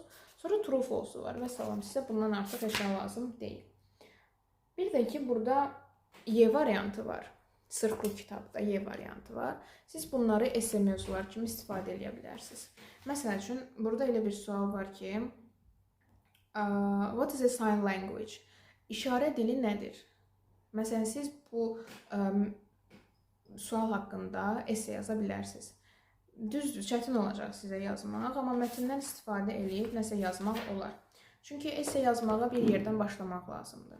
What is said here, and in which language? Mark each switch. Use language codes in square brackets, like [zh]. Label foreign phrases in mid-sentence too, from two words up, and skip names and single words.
[az] Sonra [en] true false [az] var və salam, sizə bundan artıq heç nə lazım deyil. Bir də ki, burada Y variantı var. Sırf bu kitabda Y variantı var. Siz bunları esse mövzular kimi istifadə edə bilərsiniz. Məsəl üçün, burada elə bir sual var ki, [en] what is a sign language? [az] İşarə dili nədir? Məsələn, siz bu sual haqqında esse yaza bilərsiniz. Düzdür, çətin olacaq sizə yazmaq, amma mətndən istifadə edib nəsə yazmaq olar. Çünki esse yazmağa bir yerdən başlamaq lazımdır.